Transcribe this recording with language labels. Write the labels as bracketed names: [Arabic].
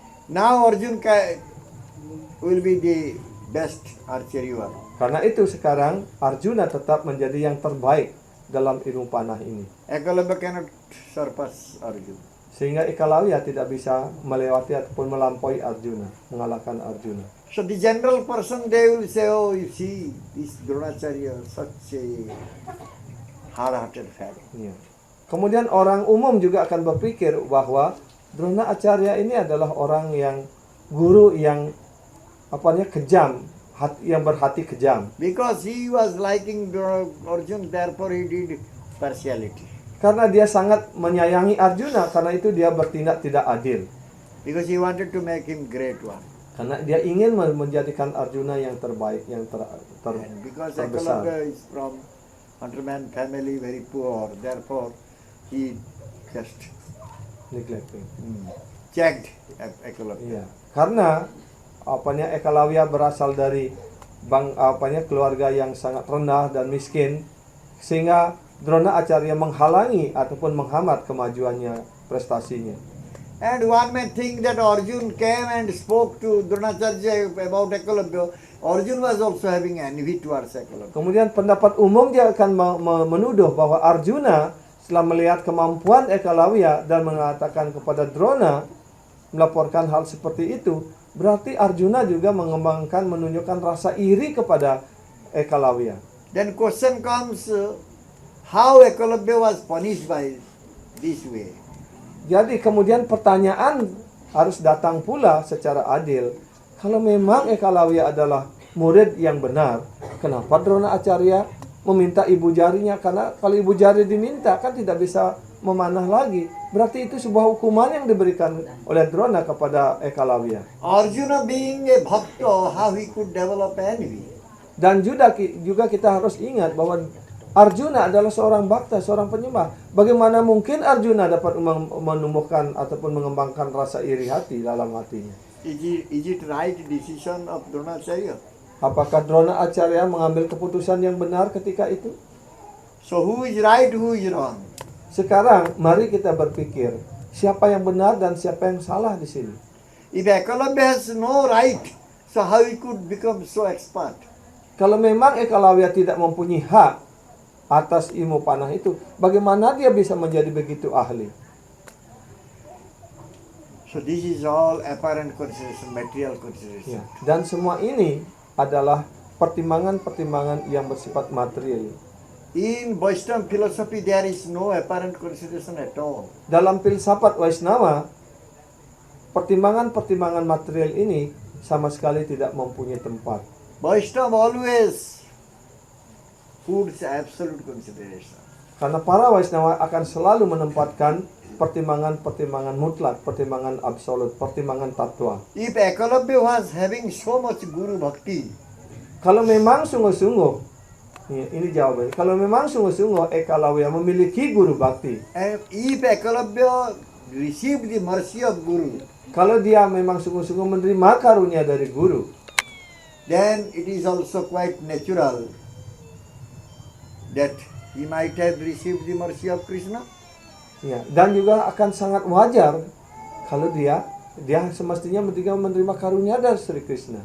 [English] Now Arjun will be the best archerer. [Indonesian] Karena itu sekarang Arjuna tetap menjadi yang terbaik dalam ilmu panah ini. [English] Eklavya cannot surpass Arjun. [Indonesian] Sehingga Eklavya tidak bisa melewati ataupun melampaui Arjuna, mengalahkan Arjuna. [English] So the general person, they will say, oh, you see, this Dronacharya, such a hard-hearted fellow. [Indonesian] Ya. Kemudian orang umum juga akan berpikir bahwa Drona Acarya ini adalah orang yang guru yang kejam, yang berhati kejam. [English] Because he was liking Arjun, therefore he did partiality. [Indonesian] Karena dia sangat menyayangi Arjuna, karena itu dia bertindak tidak adil. [English] Because he wanted to make him great one. [Indonesian] Karena dia ingin menjadikan Arjuna yang terbaik, yang [English] And because [Indonesian] terbesar. [English] Eklavya is from hunterman family, very poor, therefore he just Neglecting. checked Eklavya. [Indonesian] Iya. Karena Eklavya berasal dari keluarga yang sangat rendah dan miskin, sehingga Drona Acarya menghalangi ataupun menghambat kemajuannya, prestasinya. [English] And one may think that Arjun came and spoke to Dronacharya about Eklavya. Arjun was also having envy towards Eklavya. [Indonesian] Kemudian pendapat umum dia akan menuduh bahwa Arjuna setelah melihat kemampuan Eklavya dan mengatakan kepada Drona melaporkan hal seperti itu, berarti Arjuna juga menunjukkan rasa iri kepada Eklavya. [English] Then question comes, how Eklavya was punished by this way? [Indonesian] Jadi kemudian pertanyaan harus datang pula secara adil. Kalau memang Eklavya adalah murid yang benar, kenapa Drona Acarya meminta ibu jarinya? Karena kalau ibu jari diminta kan tidak bisa memanah lagi. Berarti itu sebuah hukuman yang diberikan oleh Drona kepada Eklavya. [English] Arjuna being a bhakta, how he could develop envy? [Indonesian] Dan juga kita harus ingat bahwa Arjuna adalah seorang bhakta, seorang penyembah. Bagaimana mungkin Arjuna dapat menumbuhkan ataupun mengembangkan rasa iri hati dalam hatinya? [English] Is it right decision of Dronacharya? [Indonesian] Apakah Drona Acarya mengambil keputusan yang benar ketika itu? [English] So who is right, who is wrong? [Indonesian] Sekarang mari kita berpikir, siapa yang benar dan siapa yang salah di sini? [English] If Eklavya has no right, so how he could become so expert? [Indonesian] Kalau memang Eklavya tidak mempunyai hak atas ilmu panah itu, bagaimana dia bisa menjadi begitu ahli? [English] So this is all apparent consideration, material consideration. [Indonesian] Ya. Dan semua ini adalah pertimbangan-pertimbangan yang bersifat material. [English] In Vaishnava philosophy, there is no apparent consideration at all. [Indonesian] Dalam filsafat Vaishnava, pertimbangan-pertimbangan material ini sama sekali tidak mempunyai tempat. [English] Vaishnava always puts absolute consideration. [Indonesian] Karena para Vaishnava akan selalu menempatkan pertimbangan-pertimbangan mutlak, pertimbangan absolut, pertimbangan tatwa. [English] If Eklavya was having so much guru bhakti, [Indonesian] Kalau memang sungguh-sungguh, ini jawabannya. Kalau memang sungguh-sungguh Eklavya memiliki guru bakti, [English] and if Eklavya received the mercy of guru, [Indonesian] kalau dia memang sungguh-sungguh menerima karunia dari guru, [English] then it is also quite natural that he might have received the mercy of Krishna. [Indonesian] ya, dan juga akan sangat wajar kalau dia semestinya menerima karunia dari Sri Krishna.